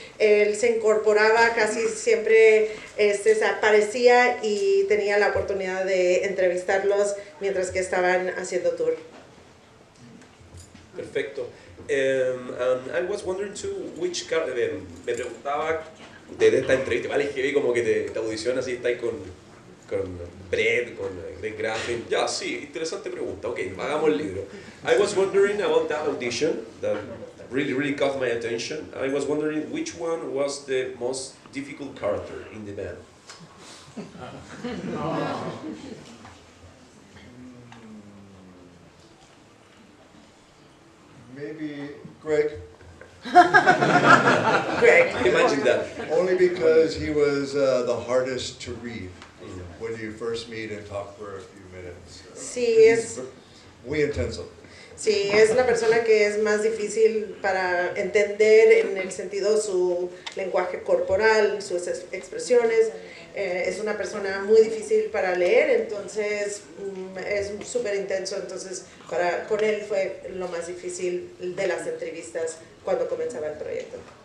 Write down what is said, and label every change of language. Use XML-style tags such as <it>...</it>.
<es>Él se incorporaba casi siempre, se aparecía y tenía la oportunidad de entrevistarlos mientras que estaban haciendo tour. Perfecto.</es> <en>And I was wondering too,</en> <es>me preguntaba desde esta entrevista, vale, que vi como que te audiciona así, está ahí con Brett, con Greg Graffin. Ya, sí, interesante pregunta. Ok, hagamos el libro.</es> <en>I was wondering about that audition that really caught my attention. I was wondering which one was the most difficult character in the band. Maybe Greg. Greg. Imagine that. Only because he was the hardest to read when you first meet and talk for a few minutes.</en> <es>Sí, es... Muy intenso. Sí, es la persona que es más difícil para entender en el sentido su lenguaje corporal, sus expresiones. Es una persona muy difícil para leer, entonces es súper intenso. Entonces, con él fue lo más difícil de las entrevistas cuando comenzaba el proyecto.</es>